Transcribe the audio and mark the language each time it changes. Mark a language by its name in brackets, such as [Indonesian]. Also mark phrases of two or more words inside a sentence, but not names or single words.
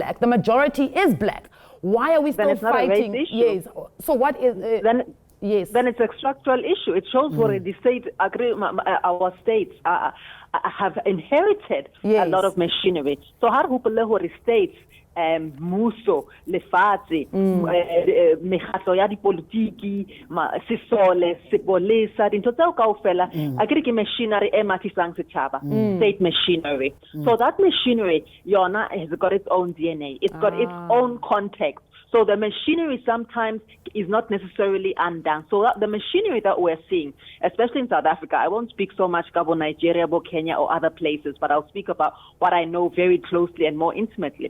[English] The majority is black. Why are we still fighting? Yes. So what is yes? Then it's a structural issue. It shows where the state our states have inherited a lot of machinery. So how do states [Southern Sotho] muso lefatshe megatlo ya dipolitiki sisole sepolesa dintho tseo kaofela akere ke machinery e matisang setjhaba, [English] state machinery. So that machinery yona has got its own DNA, it's got its own context. So the machinery sometimes is not necessarily undone. So the machinery that we're seeing, especially in South Africa, I won't speak so much about Nigeria, about Kenya or other places, but I'll speak about what I know very closely and more intimately.